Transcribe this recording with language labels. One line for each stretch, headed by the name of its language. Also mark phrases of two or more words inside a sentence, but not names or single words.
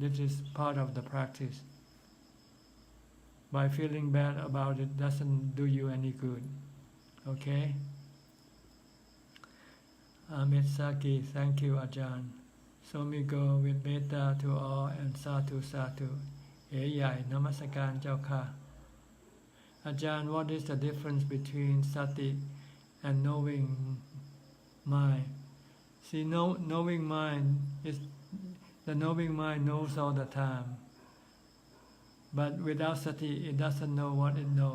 English: This is part of the practice. By feeling bad about it doesn't do you any good. Okay? Amit Saki, thank you, Ajahn. So we go with metta to all and
Pali: sadhu sadhu.
English: Yai,
Thai: นมัสการจ้าค่ะ
English: Ajahn, what is the difference between sati and knowing mind? See, knowing mind is the knowing mind knows all the time. But without sati, it doesn't know what it knows.